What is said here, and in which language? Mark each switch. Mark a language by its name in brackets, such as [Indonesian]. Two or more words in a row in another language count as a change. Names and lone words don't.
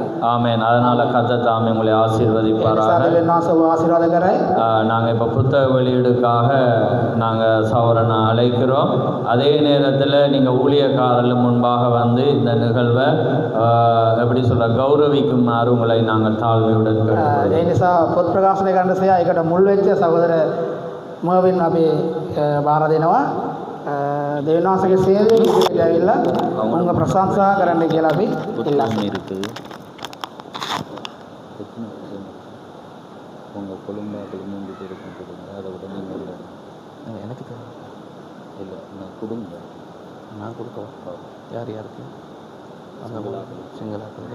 [Tamil] ஆமென். அதனால் கர்த்தர் தாமே உங்களை ஆசீர்வதிப்பாராக. [Sinhala] දෙවියන් වහන්සේ ආශිර්වාද කරයි. [Tamil] நாங்கள் இப்போ புத்தக வெளியீடுக்காக நாங்கள் சௌரனை அழைக்கிறோம். அதே நேரத்தில் நீங்கள் ஊழியக்காரர்கள் முன்பாக வந்து இந்த நிகழ்வை எப்படி சொல்கிற கௌரவிக்குமாறு உங்களை நாங்கள் தாழ்மையுடன் கேட்டுக்கொள்கிறோம். [Sinhala] ඒ නිසා පොත් ප්‍රකාශනය කරන්න සහ ඒකට මුල් වෙච්ච සහෝදර මර්වින් අපි බාර දෙනවා. දෙවියන් වහන්සේගේ සේවයෙන් ඉදිරියට ඇවිල්ලා උන්ව ප්‍රශංසා කරන්න කියලා අපි ඉල්ලනවා. [Tamil] இருக்குது உங்கள் குடும்பத்தில் 3 பேருக்கு கொடுங்க, அதை விட நீங்கள் எனக்கு தேவை இல்லை நான் கொடுங்க. நான் கொடுக்கவா? யார் யாருக்கு? அந்த சிங்களாக்கள்